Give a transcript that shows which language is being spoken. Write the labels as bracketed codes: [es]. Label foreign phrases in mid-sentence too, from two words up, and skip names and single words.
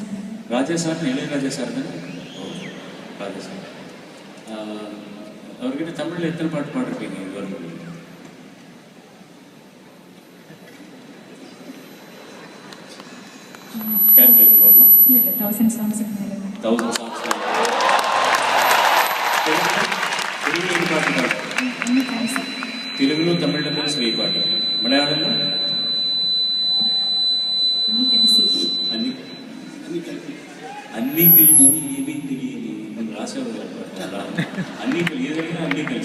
[ta] ராஜா சார் இளையராஜா சார் தானே? ராஜா சார். அவர்கிட்ட தமிழில் எத்தனை பாட்டு பாடிருப்பீங்க இதுவரை? கேட்கறீங்க? இல்லை 1000 songs மேலே. [te] 1000 songs. తెలుగులో పాట పాడు. తెలుగులో తమిళలో కలిసి వెయ్యి పాట. మలయాళంలో అన్నీ తెలిసి ఏమీ తెలియని మనం రాసేవాళ్ళు అన్నీ ఏదైనా అన్నీ కలిసి.